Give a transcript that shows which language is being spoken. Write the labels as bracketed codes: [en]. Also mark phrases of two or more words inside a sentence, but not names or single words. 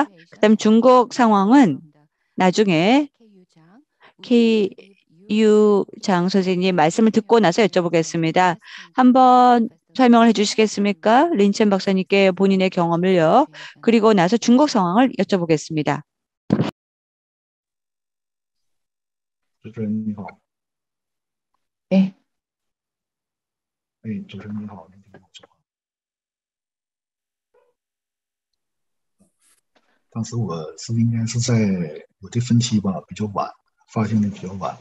[ko] 그다음 중국 상황은 나중에 KU 장 선생님 말씀을 듣고 나서 여쭤보겠습니다. 한번 설명을 해주시겠습니까? 린첸 박사님께 본인의 경험을요. 그리고 나서 중국 상황을 여쭤보겠습니다. [zh] 主持人你好， [ko] 네, [zh] 哎，主持人你好，能听到我说话？当时我是应该是在我的分期吧比较晚，发现的比较晚。